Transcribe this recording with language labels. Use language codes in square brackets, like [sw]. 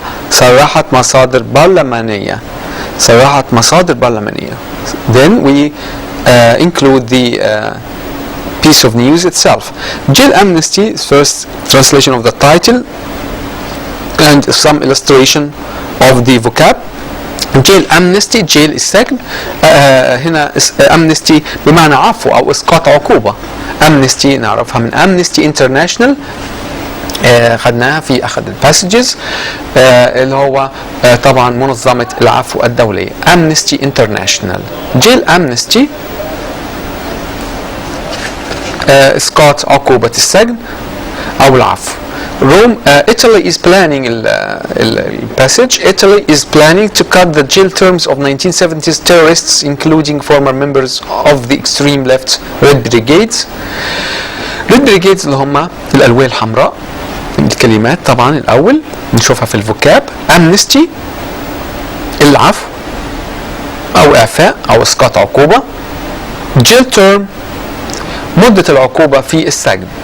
[ar] صرحت مصادر برلمانية. صرحت مصادر برلمانية. [en] Then we include the piece of news itself. Jail amnesty, first translation of the title and some illustration of the vocab. jail amnesty, jail [ar] السجن. هنا amnesty بمعنى عفو أو إسقاط عقوبة. amnesty نعرفها من amnesty international، خدناها في أحد الباسجز اللي هو طبعا منظمة العفو الدولية amnesty international. [en] jail amnesty [ar] إسقاط عقوبة السجن أو العفو. [en] Rome, Italy is planning passage. Italy is planning to cut the jail terms of 1970s terrorists, including former members of the extreme left Red Brigades. [ar] Red Brigades اللي هم الألوية الحمراء. الكلمات طبعا الأول نشوفها في الفوكاب. amnesty العفو أو إعفاء أو إسقاط عقوبة. jail term مدة العقوبة في السجن.